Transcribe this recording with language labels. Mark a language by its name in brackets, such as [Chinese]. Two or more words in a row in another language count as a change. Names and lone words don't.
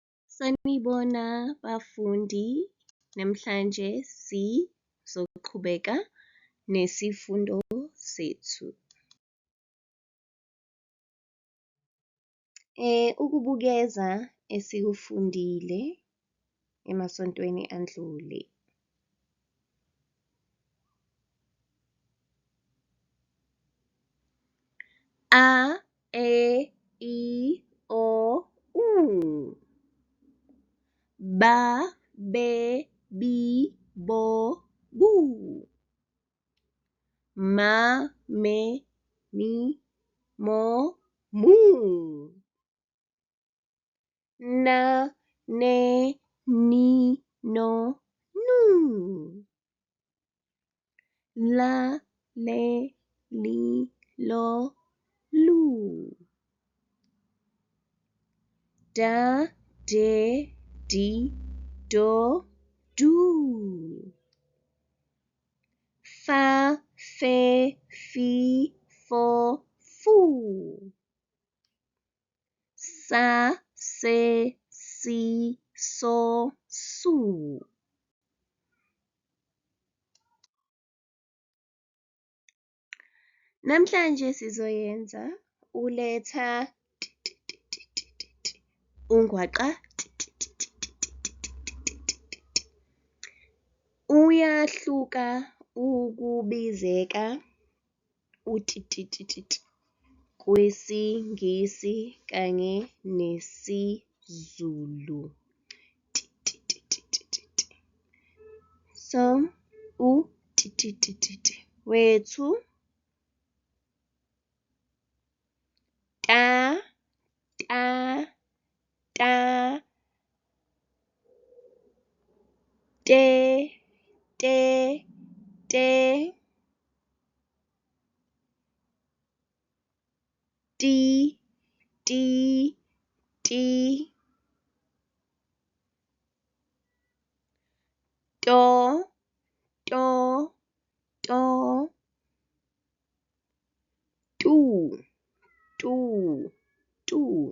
[Zulu] Sanibona bafundi, namhlanje sizoqhubeka nesifundo sethu. Ukubukeza esikufundile emasontweni andlule. A, E, I, O, U. Ba, be, bi, bo, bu. Ma, me, mi, mo, mu. Na, ne, ni, no, nu. La, le, li, lo, lu. Da, de, di, do, du. Fa, fe, fi, fo, fu. Sa, se, si, so, su. Namhlanje sizoyenza uletha ungwaqa uyahluka ukubizeka kwesiNgisi kanye nesiZulu. So wethu ta, ta, ta, te, te, te, ti, ti, ti, to, to, to, tu, tu, tu.